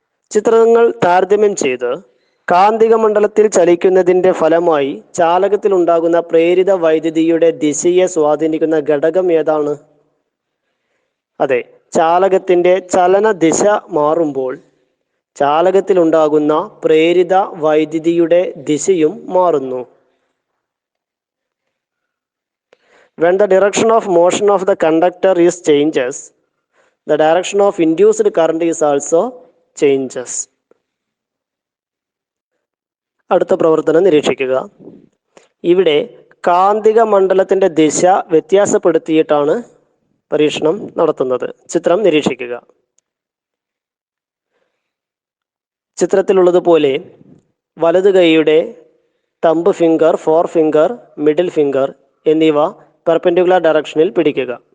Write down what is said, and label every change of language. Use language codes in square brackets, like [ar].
[ml] ചിത്രങ്ങൾ താരതമ്യം ചെയ്ത് കാന്തിക മണ്ഡലത്തിൽ ചലിക്കുന്നതിൻ്റെ ഫലമായി ചാലകത്തിൽ ഉണ്ടാകുന്ന പ്രേരിത വൈദ്യുതിയുടെ ദിശയെ സ്വാധീനിക്കുന്ന ഘടകം ഏതാണ്? അതെ, ചാലകത്തിൻ്റെ ചലനദിശ മാറുമ്പോൾ ചാലകത്തിലുണ്ടാകുന്ന പ്രേരിത വൈദ്യുതിയുടെ ദിശയും മാറുന്നു. [en] When the direction of motion of the conductor is changes, the direction of induced current is also changes. [ml] അടുത്ത പ്രവർത്തനം നിരീക്ഷിക്കുക. ഇവിടെ കാന്തിക മണ്ഡലത്തിൻ്റെ ദിശ വ്യത്യാസപ്പെടുത്തിയിട്ടാണ് പരീക്ഷണം നടത്തുന്നത്. ചിത്രം നിരീക്ഷിക്കുക. ചിത്രത്തിലുള്ളതുപോലെ വലതു കൈയുടെ thumb finger, four finger, middle finger എന്നിവ പെർപെൻഡിക്കുലർ ഡയറക്ഷനിൽ പിടിക്കുക.